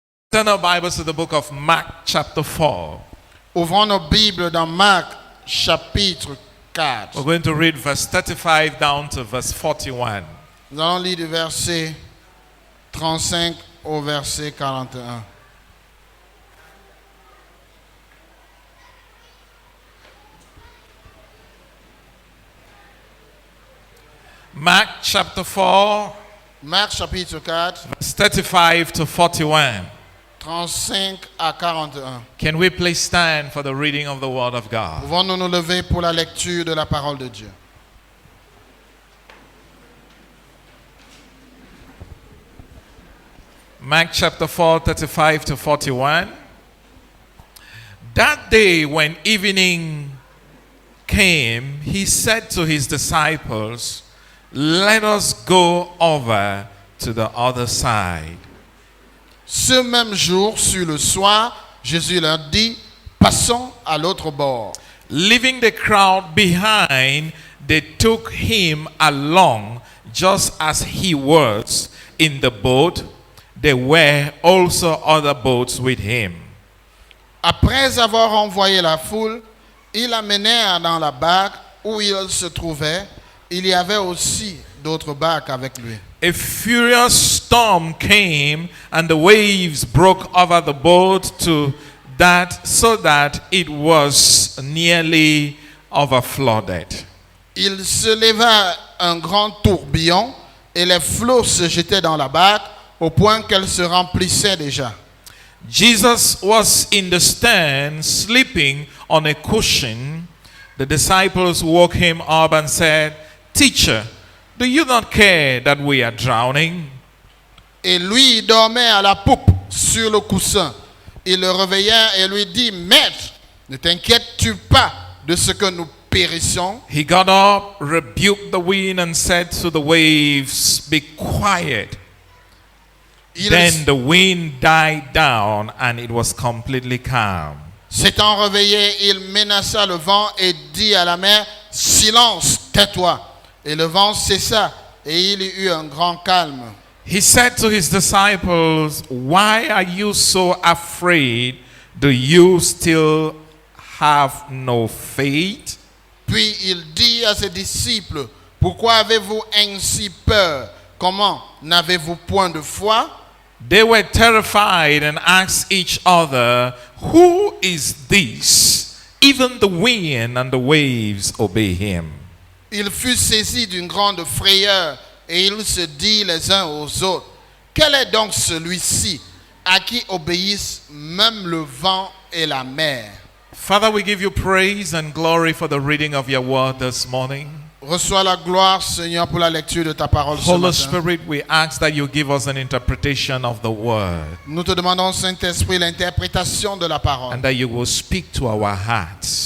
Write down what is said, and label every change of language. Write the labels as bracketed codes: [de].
[en] Turn our Bibles to the book of Mark chapter 4. [fr] Ouvrons nos Bibles dans Marc chapitre 4. [en] We're going to read verse 35 down to verse 41. [fr] Nous allons lire du verset 35 au verset 41. [en] Mark chapter 4, [fr] Marc chapitre 4, [en] verse 35 to 41. [fr] 35 à 41. [en] Can we please stand for the reading of the word of God? [fr] Pouvons-nous nous lever pour la lecture de la parole de Dieu? [en] Mark chapter 4, 35 to 41. That day when evening came, he said to his disciples, "Let us go over to the other side." [fr] Ce même jour, sur le soir, Jésus leur dit, passons à l'autre bord. [en] Leaving the crowd behind, they took him along just as he was in the boat. There were also other boats with him. [fr] Après avoir envoyé la foule, ils l'amenèrent dans la barque où il se trouvait. Il y avait aussi d'autres barques avec lui. [en] A furious storm came and the waves broke over the boat so that it was nearly overflooded. [fr] Il se leva un grand tourbillon et les flots se jetaient dans la barque au point qu'elle se remplissait déjà. [en] Jesus was in the stern sleeping on a cushion. The disciples woke him up and said, "Teacher, do you not care that we are drowning?" [fr] Et lui dormait à la poupe sur le coussin. Ils le réveillèrent et lui dit, Maître, ne t'inquiètes-tu pas de ce que nous périssons? [en] He got up, rebuked the wind, and said to the waves, "Be quiet." Then the wind died down and it was completely calm. [fr] S'étant réveillé, il menaça le vent et dit à la mer, Silence, tais-toi. Et le vent cessa et il y eut un grand calme. [en] He said to his disciples, "Why are you so afraid? Do you still have no faith?" [fr] Puis il dit à ses disciples, Pourquoi avez-vous ainsi peur? Comment n'avez-vous point de foi? [en] They were terrified and asked each other, "Who is this? Even the wind and the waves obey him." [fr] Il fut saisi d'une grande frayeur et il se dit les uns aux autres, Quel est donc celui-ci à qui obéissent même le vent et la mer? [en] Father, we give you praise and glory for the reading of your word this morning. [fr] Reçois la gloire, Seigneur, pour la lecture de ta parole ce [en] Holy [fr] matin. [en] Spirit, we ask that you give us an interpretation of the word [fr] Nous te demandons, Saint-Esprit, l'interprétation de la parole [en] and that you will speak to our hearts